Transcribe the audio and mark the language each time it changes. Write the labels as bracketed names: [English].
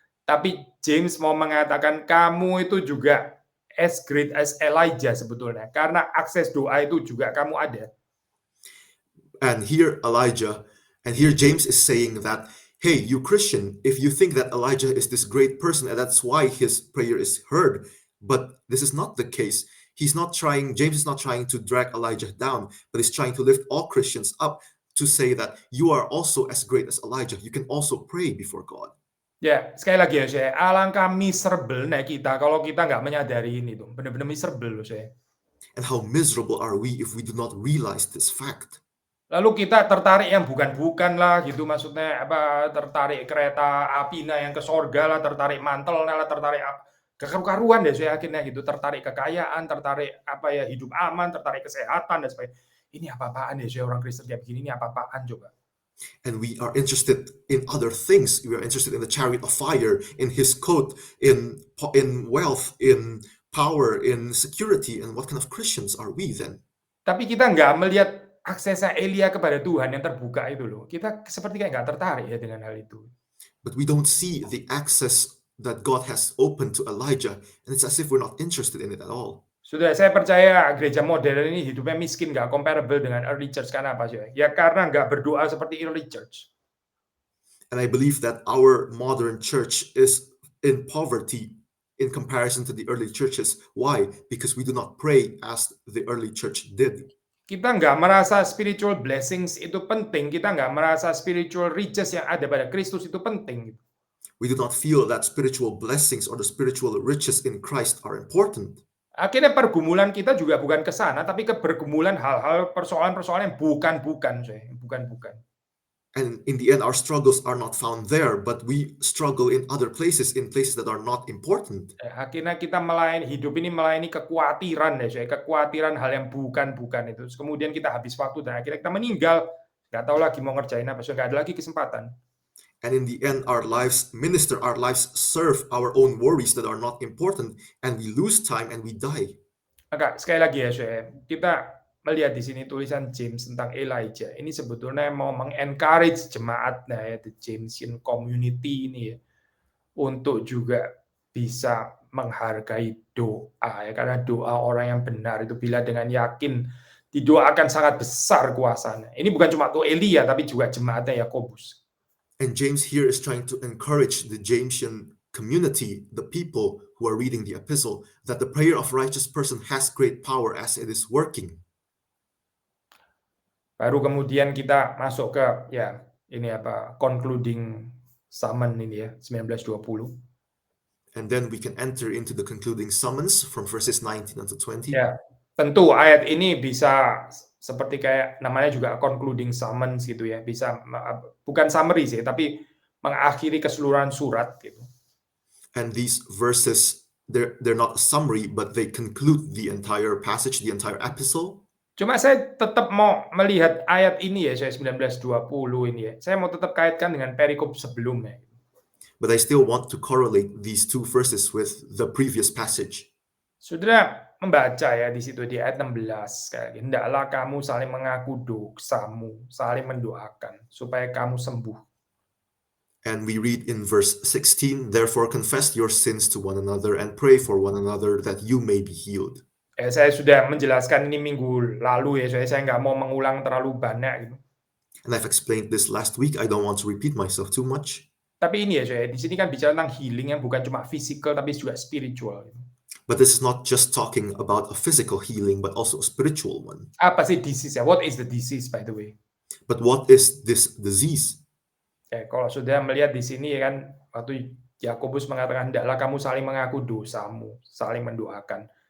[Indonesian] Tapi James mau mengatakan kamu itu juga [English] as great as Elijah [Indonesian] sebetulnya, karena akses doa itu juga kamu ada. [English] And here James is saying that, hey, you Christian, if you think that Elijah is this great person and that's why his prayer is heard, but this is not the case. James is not trying to drag Elijah down, but he's trying to lift all Christians up to say that you are also as great as Elijah. You can also pray before God. [Indonesian] Ya, sekali lagi ya saya, alangkah miserable-nya kita kalau kita nggak menyadari ini tuh. Benar-benar miserable loh saya. [English] And how miserable are we if we do not realize this fact? [Indonesian] Lalu kita tertarik yang bukan-bukan lah gitu, maksudnya apa, tertarik kereta apinya yang ke sorga lah, tertarik mantelnya lah, tertarik gak karu-karuan deh saya yakinnya gitu, tertarik kekayaan, tertarik apa ya, hidup aman, tertarik kesehatan dan sebagainya. Ini apa-apaan ya saya orang Kristen kayak begini, ini apa-apaan coba? [English] And we are interested in other things. We are interested in the chariot of fire, in his coat, in wealth, in power, in security. And what kind of Christians are we then? [Indonesian] Tapi kita nggak melihat aksesnya Elia kepada Tuhan yang terbuka itu loh. Kita seperti kayak nggak tertarik ya dengan hal itu. [English] But we don't see the access that God has opened to Elijah, and it's as if we're not interested in it at all. [Indonesian] Sudah, saya percaya gereja modern ini hidupnya miskin, nggak comparable dengan early church. Karena apa sih? Ya karena nggak berdoa seperti early church. [English] And I believe that our modern church is in poverty in comparison to the early churches. Why? Because we do not pray as the early church did. [Indonesian] Kita nggak merasa spiritual blessings itu penting. Kita nggak merasa spiritual riches yang ada pada Kristus itu penting. [English] We do not feel that spiritual blessings or the spiritual riches in Christ are important. [Indonesian] Akhirnya pergumulan kita juga bukan ke sana, tapi ke pergumulan hal-hal persoalan-persoalan yang bukan-bukan. Bukan-bukan. [English] And in the end, our struggles are not found there, but we struggle in other places, in places that are not important. [Indonesian] Akhirnya kita melayani, hidup ini melayani kekhawatiran ya, kekhawatiran hal yang bukan-bukan itu. Terus kemudian kita habis waktu dan akhirnya kita meninggal. Nggak tahu lagi mau ngerjain apa, so nggak ada lagi kesempatan. [English] And in the end, our lives minister, our lives serve our own worries that are not important, and we lose time and we die. [Indonesian] Maka sekali lagi ya, kita melihat di sini tulisan James tentang Elijah. Ini sebetulnya mau mengencourage jemaat, nah ya, [English] the Jamesian community [Indonesian] ini ya, untuk juga bisa menghargai doa ya, karena doa orang yang benar itu bila dengan yakin didoakan sangat besar kuasanya. Ini bukan cuma tuh Elia tapi juga jemaatnya Yakobus. [English] And James here is trying to encourage the Jamesian community, the people who are reading the epistle, that the prayer of righteous person has great power as it is working. [Indonesian] Baru kemudian kita masuk ke ya ini apa, concluding summon ini ya, 19-20. [English] And then we can enter into the concluding summons from verses 19 unto 20. [Indonesian] Ya, tentu ayat ini bisa seperti kayak namanya juga concluding summons gitu ya, bisa bukan summary sih, tapi mengakhiri keseluruhan surat gitu. [English] And these verses, they're not a summary, but they conclude the entire passage, the entire epistle. [Indonesian] Cuma saya tetap mau melihat ayat ini ya, saya 19-20 ini ya. Saya mau tetap kaitkan dengan perikop sebelumnya. [English] But I still want to correlate these two verses with the previous passage. [Indonesian] Saudara membaca ya di situ di ayat 16 kayak hendaklah kamu saling mengaku dosamu, saling mendoakan supaya kamu sembuh. [English] And we read in verse 16, therefore confess your sins to one another and pray for one another that you may be healed. [Indonesian] Saya sudah menjelaskan ini minggu lalu ya, saya nggak mau mengulang terlalu banyak gitu. [English] And I've explained this last week. I don't want to repeat myself too much. [Indonesian] Tapi ini ya, di sini kan bicara tentang healing yang bukan cuma physical tapi juga spiritual. [English] But this is not just talking about a physical healing, but also a spiritual one. [Indonesian] Apa sih disease ya? [English] What is the disease, by the way? But what is this disease? [Indonesian] Kalau sudah melihat di sini kan, waktu Yakobus mengatakan, hendaklah kamu saling mengaku dosamu, saling mendoakan.